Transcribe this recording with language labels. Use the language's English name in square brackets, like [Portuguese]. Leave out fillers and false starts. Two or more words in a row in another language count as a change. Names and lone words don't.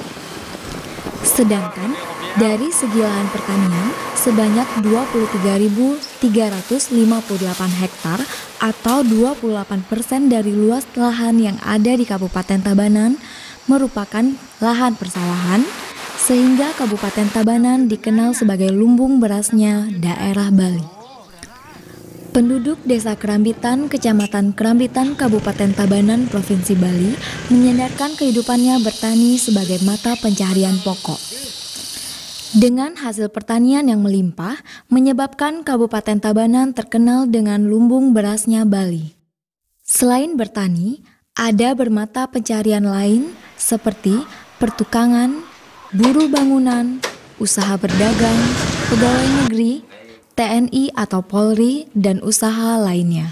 [Indonesian] Sedangkan dari segi lahan pertanian sebanyak 23.358 hektar atau 28% dari luas lahan yang ada di Kabupaten Tabanan merupakan lahan persawahan, sehingga Kabupaten Tabanan dikenal sebagai lumbung berasnya daerah Bali. Penduduk Desa Kerambitan, Kecamatan Kerambitan, Kabupaten Tabanan, Provinsi Bali menyandarkan kehidupannya bertani sebagai mata pencaharian pokok. Dengan hasil pertanian yang melimpah, menyebabkan Kabupaten Tabanan terkenal dengan lumbung berasnya Bali. Selain bertani, ada bermata pencaharian lain seperti pertukangan, buruh bangunan, usaha berdagang, pegawai negeri, TNI atau Polri, dan usaha lainnya.